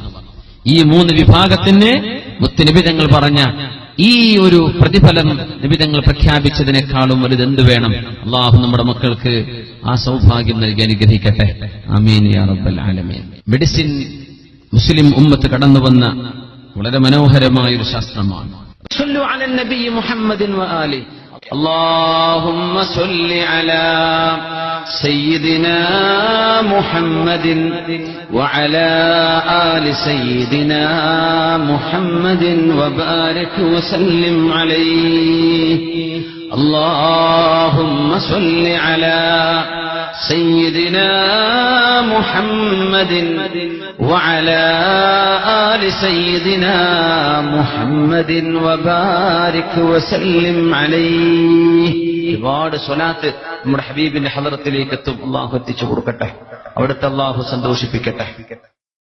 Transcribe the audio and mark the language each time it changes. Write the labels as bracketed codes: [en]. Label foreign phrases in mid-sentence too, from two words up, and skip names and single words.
[ml] ഈ 3 വിഭാഗത്തിന് മുത്തുനബി തങ്ങൾ പറഞ്ഞ ഈ ഒരു പ്രതിഫലം നബി തങ്ങൾ പ്രഖ്യാപിച്ചതിനേക്കാളും വലുതെന്ത് വേണം? അല്ലാഹു നമ്മുടെ മക്കൾക്ക് ആ സൗഭാഗ്യം നൽകി അനുഗ്രഹിക്കട്ടെ. [ar] آمين يا رب العالمين. [ml] മെഡിസിൻ മുസ്ലിം ഉമ്മത്ത് കടന്നുവന്ന വളരെ മനോഹരമായ ഒരു ശാസ്ത്രമാണ്. [ar] صلوا على النبي محمد وآل. اللهم صل على سيدنا محمد وعلى آل سيدنا محمد وبارك وسلم عليه. اللهم صل على سيدنا محمد وعلى آل سيدنا محمد وبارك وسلم عليه. [ml] ഒരുപാട് സ്വലാത്ത് നമ്മുടെ ഹബീബിന്റെ ഹളറത്തിലേക്ക് എത്തും. അല്ലാഹു എത്തിച്ചു കൊടുക്കട്ടെ. അവിടുത്തെ അല്ലാഹു സന്തോഷിപ്പിക്കട്ടെ.